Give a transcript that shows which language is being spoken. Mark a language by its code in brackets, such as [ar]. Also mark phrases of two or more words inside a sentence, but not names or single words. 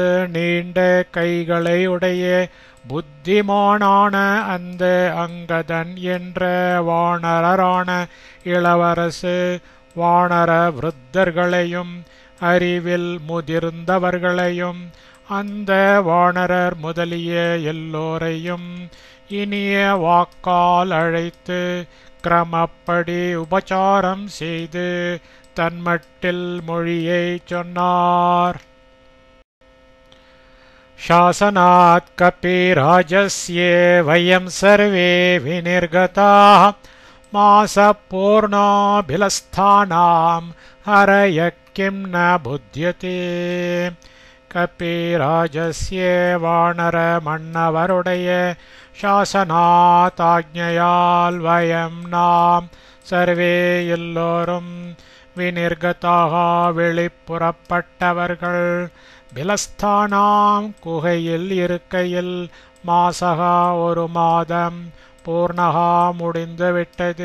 [ta] நீண்ட கைகளை உடைய புத்திமானான அந்த அங்கதன் என்ற வானரரான இளவரசு வானர விருத்தர்களையும் அறிவில் முதிர்ந்தவர்களையும் அந்த வானரர் முதலிய எல்லோரையும் இனிய வாக்கால் அழைத்து கிரமப்படி உபசாரம் செய்து தன்மட்டில் மொழியை சொன்னார். [sa] शासनात् कपिराजस्ये वयं सर्वे विनिर्गताः मासपूर्णाभिलस्थानां हरय किं न बुध्यते. [ta] कपिराजस्ये வானர மன்னவருடைய शासनात् ஆக்ஞையால் வயம் நாம் சர்வே எல்லோரும் விநிர்கதாக வெளிப்புறப்பட்டவர்கள் பிலஸ்தானாம் குகையில் இருக்கையில் மாசகா ஒரு மாதம் பூர்ணகா முடிந்துவிட்டது.